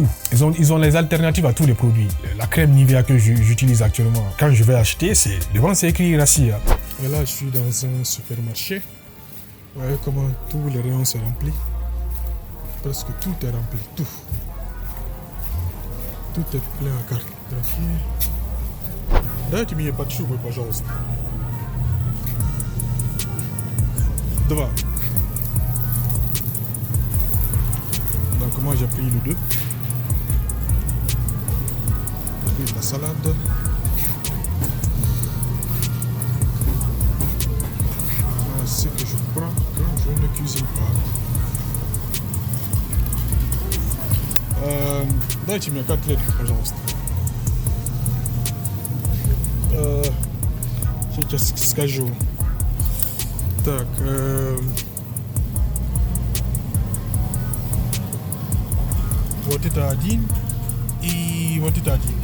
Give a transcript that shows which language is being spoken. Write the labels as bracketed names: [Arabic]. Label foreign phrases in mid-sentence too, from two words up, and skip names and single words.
[French] Ils ont les alternatives à tous les produits. La crème Nivea que j'utilise actuellement, quand je vais acheter, devant c'est écrit Rassia. Et là, je suis dans un supermarché. Vous voyez comment tous les rayons sont remplis. Presque tout est rempli, tout. Tout est plein à carte. [Russian] Дайте мне под шубой, пожалуйста. 2. [French] Donc moi j'ai pris le 2. J'ai pris la salade. Voilà ce que je prends quand je ne cuisine pas. [Russian] Дайте мне котлетку, пожалуйста. Сейчас скажу. Так, вот это 1 и вот это 1.